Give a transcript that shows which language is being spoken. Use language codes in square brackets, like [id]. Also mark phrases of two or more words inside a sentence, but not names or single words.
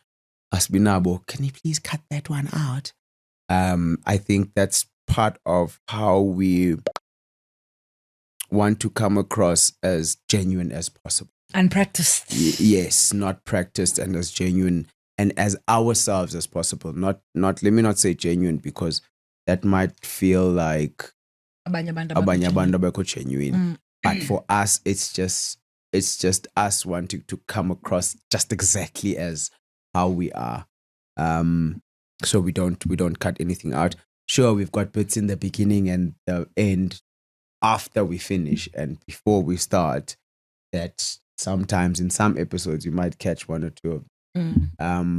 [en] Asbinabo, can you please cut that one out? I think that's part of how we want to come across as genuine as possible. Unpracticed. Yes, not practiced, and as genuine and as ourselves as possible. Not let me not say genuine, because that might feel like [zu] Abanye abantu abanye genuine. [en] But for us, it's just us wanting to come across just exactly as how we are. So we don't cut anything out. Sure, we've got bits in the beginning and the end after we finish and before we start, that sometimes in some episodes you might catch one or two of them.